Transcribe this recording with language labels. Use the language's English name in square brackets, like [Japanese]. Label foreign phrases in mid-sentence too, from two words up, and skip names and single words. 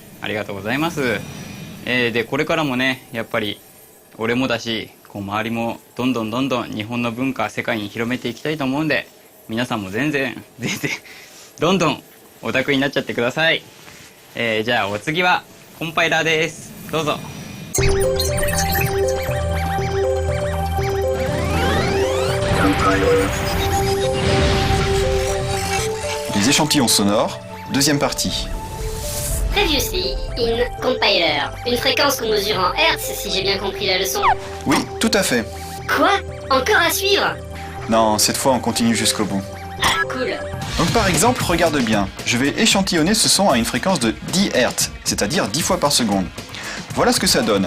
[Japanese] ありがとうございます。でこれからもね、やっぱり俺もだし周りもどんどん日本の文化世界に広めていきたいと思うんで、皆さんも全然どんどんオタクになっちゃってください。じゃあお次はコンパイラーです。どうぞ。 [French] Les échantillons sonores, deuxième partie. [English] Previously in Compiler, [French] une fréquence qu'on mesure en Hertz si j'ai bien compris la leçon. Oui, tout à fait. Quoi? Encore à suivre? Non, cette fois on continue jusqu'au bout. Ah, cool. Donc par exemple, regarde bien, je vais échantillonner ce son à une fréquence de 10 Hz, c'est-à-dire 10 fois par seconde. Voilà ce que ça donne.